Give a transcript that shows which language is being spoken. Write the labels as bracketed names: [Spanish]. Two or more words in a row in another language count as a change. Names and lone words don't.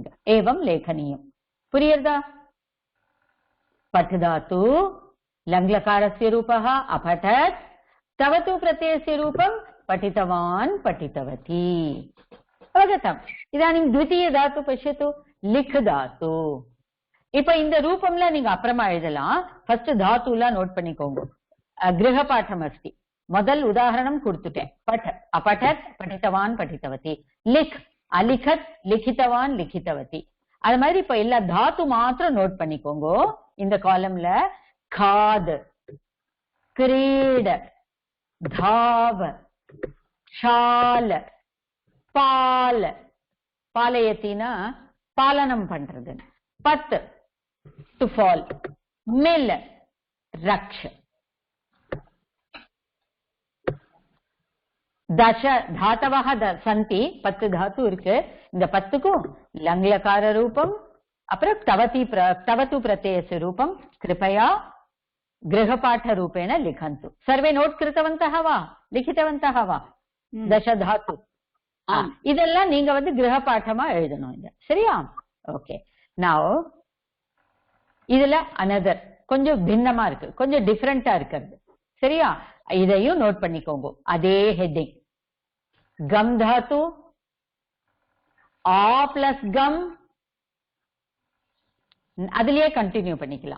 [Sanskrit] एवं लेखनीयम्. पुरियर्दा? पठ धातु, लङ्लकारस्य रूपः अपठत्, तवतु प्रत्ययस्य रूपं पठितवान् पठितवती. अवगतम्? इदानीं द्वितीय धातु पश्यतु, लिख धातु. [Tamil] இப்ப இந்த ரூபம்ல நீங்க அப்புறமா எழுதலாம். ஃபர்ஸ்ட் தாத்துல நோட் பண்ணிக்கோங்க. [Sanskrit] गृहपाठः अस्ति. [Tamil] முதல் உதாரணம் கொடுத்துட்டேன். பட், [Sanskrit] अपठत्, पठितवान् पठितवती. लिख, अलिखत्, लिखितवान् लिखितवती. [Tamil] அது மாதிரி இப்ப எல்லா தாத்து மாத்திரம் நோட் பண்ணிக்கோங்க. இந்த காலம்ல [Sanskrit] खाद, क्रीड, धाव, शाल, पाल, पालयतीना पालनम [Tamil] பண்றது. [Sanskrit] पत्, [English] to fall, [Sanskrit] मिल, रक्ष. दश धातवः सन्ति. 10 धातु [Tamil] இருக்கு. இந்த 10க்கும் [Sanskrit] लङ्लकार रूपம், அப்புறம் तवतु प्रत्ययस्य रूपं कृपया गृहपाठ रूपेण लिखन्तु. सर्वे नोट कृतवन्तः वा? लिखितवन्तः वा? 10 धातु. [Tamil] இதெல்லாம் நீங்க வந்து கிரகபாடமா எழுதணும். இது சரியா? ஓகே. நவ இதுல another கொஞ்சம் பின்னமா இருக்கு, கொஞ்சம் டிஃபரண்டா இருக்குது. சரியா? இதையும் நோட் பண்ணிக்கோங்க. அதே ஹெட்டிங். கம் தாத்து, ஆ பிளஸ் கம், அதுலயே கண்டினியூ பண்ணிக்கலாம்.